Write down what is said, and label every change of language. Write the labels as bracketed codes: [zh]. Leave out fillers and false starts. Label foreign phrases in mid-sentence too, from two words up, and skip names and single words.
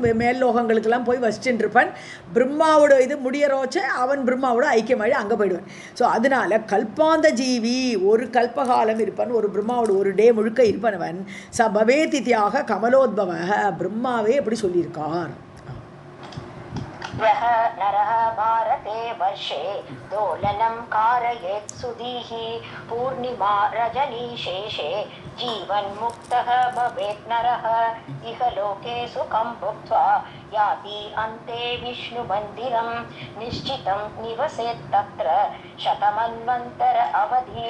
[ta] மேல் லோகங்களுக்கெல்லாம் போய் வசிச்சுட்டு இருப்பான். பிரம்மாவோட இது முடியறோச்சு அவன் பிரம்மாவோட ஐக்கியமாகி அங்கே போயிடுவான். ஸோ அதனால கல்பாந்த ஜீவி ஒரு கல்பகாலம் இருப்பான். ஒரு பிரம்மாவோட ஒரு டே முழுக்க இருப்பனவன் [sa] स भवेदित्याह कमलोद्भव [ta] பிரம்மாவே எப்படி சொல்லியிருக்கார். [sa] यः नरः भारते वर्षे दोलनं कारयेत् सुधीः पूर्णिमा रजनीशेषे जीवन्मुक्तः भवेत् नरः इह लोके सुखं भुक्त्वा याति अन्ते विष्णुमन्दिरं निश्चितं निवसेत् तत्र शतमन्वन्तर अवधि